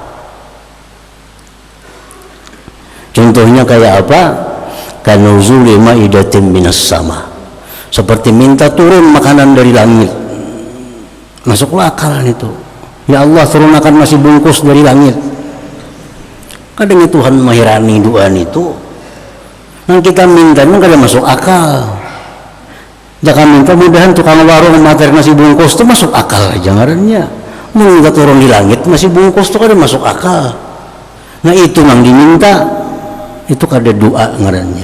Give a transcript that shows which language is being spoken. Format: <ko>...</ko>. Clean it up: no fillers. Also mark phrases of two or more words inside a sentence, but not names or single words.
<id>Contohnya kayak apa?</id> <ar>كنزول مائدة من السماء.</ar> <id>Seperti minta turun makanan dari langit. Masuklah akal itu. Ya Allah, turunkan nasi bungkus dari langit.</id> <bjn>Kadang Tuhan mahirani doa itu. Yang kita minta itu kada masuk akal. Jangan minta mudahan tukang warung materi nasi bungkus itu masuk akal aja ngarannya. Minta turun di langit nasi bungkus itu kada masuk akal. Nah, itu yang diminta itu kada doa ngarannya.</bjn>